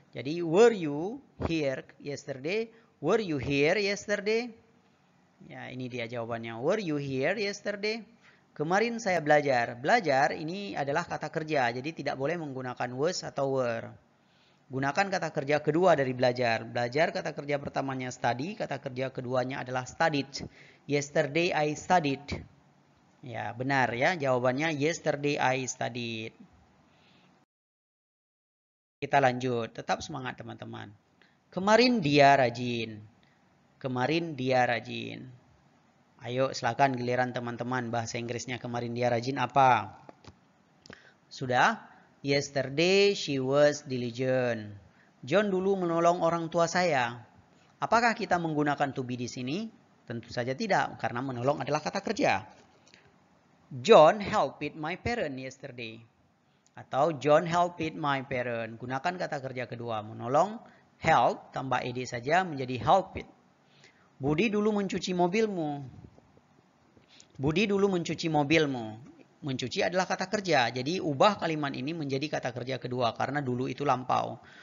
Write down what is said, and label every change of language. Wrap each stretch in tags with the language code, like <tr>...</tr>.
<en>Jadi were you here yesterday? Were you here yesterday?</en> <id>Ya ini dia jawabannya.</id> <en>Were you here yesterday?</en> <id>Kemarin saya belajar. Belajar ini adalah kata kerja. Jadi tidak boleh menggunakan was atau were. Gunakan kata kerja kedua dari belajar. Belajar kata kerja pertamanya study. Kata kerja keduanya adalah studied.</id> <en>Yesterday I studied.</en> <id>Ya benar ya.</id> <en>Jawabannya yesterday I studied.</en> <id>Kita lanjut. Tetap semangat teman-teman. Kemarin dia rajin. Kemarin dia rajin. Ayo silakan giliran teman-teman. Bahasa Inggrisnya kemarin dia rajin apa? Sudah?</id> <en>Yesterday she was diligent.</en> <id>John dulu menolong orang tua saya. Apakah kita menggunakan to be di sini? Tentu saja tidak, karena menolong adalah kata kerja.</id> <en>John helped my parent yesterday.</en> <id>Atau</id> <en>John helped my parent.</en> <id>Gunakan kata kerja kedua, menolong, help, tambah ed saja menjadi helped. Budi dulu mencuci mobilmu. Budi dulu mencuci mobilmu. Mencuci adalah kata kerja. Jadi ubah kalimat ini menjadi kata kerja kedua karena dulu itu lampau.</id>